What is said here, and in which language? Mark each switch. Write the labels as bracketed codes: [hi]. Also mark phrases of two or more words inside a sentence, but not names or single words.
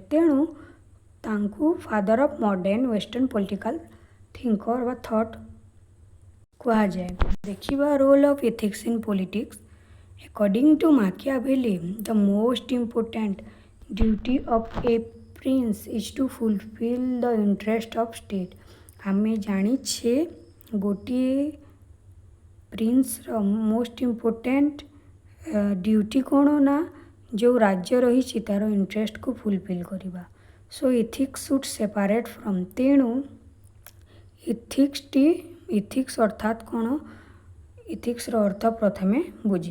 [or] ତେଣୁ ତାଙ୍କୁ [en] Father of Modern Western Political Thinker [or] ବା ଥଟ୍ କୁହାଯାଏ। [en] ଦେଖିବା role of ethics in politics. According to Machiavelli, the most important duty of a prince is to fulfill the interest of state। [or] ଆମେ ଜାଣିଛେ ଗୋଟିଏ ପ୍ରିନ୍ସର [en] most important duty [or] କ'ଣ ନା ଯେଉଁ ରାଜ୍ୟ ରହିଛି ତା'ର ଇଣ୍ଟରେଷ୍ଟକୁ ଫୁଲଫିଲ୍ କରିବା। [en] so ethics should separate from. [or] ତେଣୁ ଇଥିକ୍ସ ଅର୍ଥାତ୍ କ'ଣ, ଇଥିକ୍ସର ଅର୍ଥ ପ୍ରଥମେ ବୁଝିବା।